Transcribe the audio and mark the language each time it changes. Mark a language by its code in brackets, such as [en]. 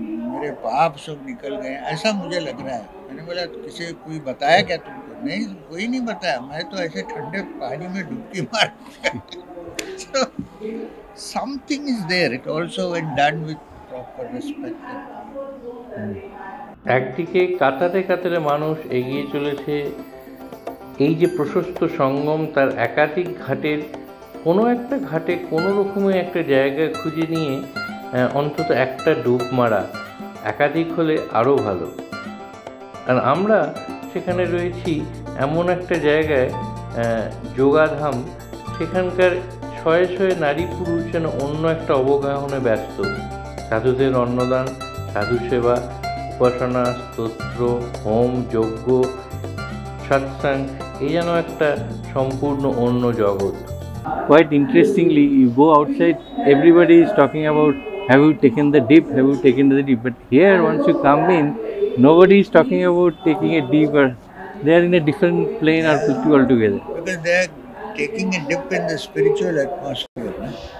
[hi] मेरे पाप सब निकल गए, ऐसा मुझे लग रहा है. मैंने बोला किसी कोई बताया क्या तुमको? नहीं, कोई नहीं बताया. मैं तो ऐसे ठंडे पानी में डुबकी मार. [en] So, something is there. It also when done with proper respect. [bn] একদিকে কাতারে কাতারে মানুষ এগিয়ে চলেছে এই যে প্রশস্ত সঙ্গম, তার একাধিক ঘাটের কোনো একটা ঘাটে কোনো রকমের একটা জায়গা খুঁজে নিয়ে অন্তত একটা ডুব মারা, একাধিক হলে আরও ভালো. আর আমরা সেখানে রয়েছি এমন একটা জায়গায়, যোগাধাম, সেখানকার শয়ে শয়ে নারী পুরুষ যেন অন্য একটা অবগাহনে ব্যস্ত. সাধুদের অন্নদান, সাধু সেবা, উপাসনা, স্তোত্র, হোম, যজ্ঞ, সৎসঙ্গ, এই যেন একটা সম্পূর্ণ অন্য জগৎ. [en] Quite interestingly, you go outside, everybody is talking about have you taken the dip, have you taken the dip. But here, once you come in, nobody is talking about taking a dip, or they are in a different plane or two altogether. Because they are taking a dip in the spiritual atmosphere. No?